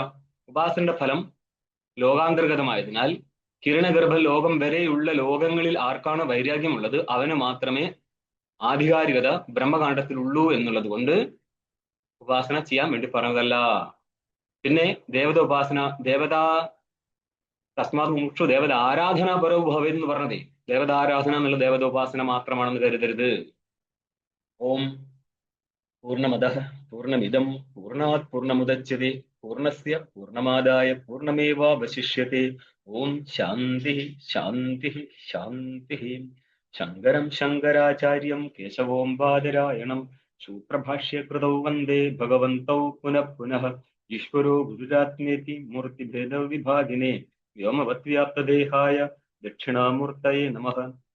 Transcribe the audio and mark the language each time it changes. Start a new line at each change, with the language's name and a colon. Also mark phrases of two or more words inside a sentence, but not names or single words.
Malayalam: ഉപാസനയുടെ ഫലം ലോകാന്തർഗതമായതിനാൽ കിരണഗർഭ ലോകം വരെയുള്ള ലോകങ്ങളിൽ ആർക്കാണ് വൈരാഗ്യമുള്ളത് അവന് മാത്രമേ ആധികാരികത ബ്രഹ്മകാണ്ഡത്തിലുള്ളൂ എന്നുള്ളത് കൊണ്ട് ഉപാസന ചെയ്യാൻ വേണ്ടി പറഞ്ഞതല്ല. പിന്നെ ദേവത ഉപാസന,
Sanskrit: തസ്മാത് മുമുക്ഷു ദേവത ആരാധന പരോ ഭവേത്
Malayalam: എന്ന് പറഞ്ഞതേ ദേവതാരാധന എന്നുള്ള ദേവത ഉപാസന മാത്രമാണെന്ന് കരുതരുത്.
Sanskrit: ഓം പൂർണ്ണമദഃ പൂർണ്ണമിദം പൂർണ്ണാത് പൂർണ്ണമുദച്യതേ പൂർണ്ണസ്യ പൂർണ്ണമാദായ പൂർണ്ണമേവാവശിഷ്യതേ. ഓം ശാന്തി ശാന്തി ശാന്തി. ശങ്കരം ശങ്കരാചാര്യം കേശവോം ബാദരായണം സൂത്രഭാഷ്യകൃതൗ വന്ദേ ഭഗവന്തൗ പുനഃ പുനഃ. ഈശ്വരോ ഗുരുരാത്മേതി മൂർത്തിഭേദ വിഭാഗിനേ വ്യോമവത്വ്യാപ്തദേഹായ ദക്ഷിണാമൂർത്തയേ നമഃ.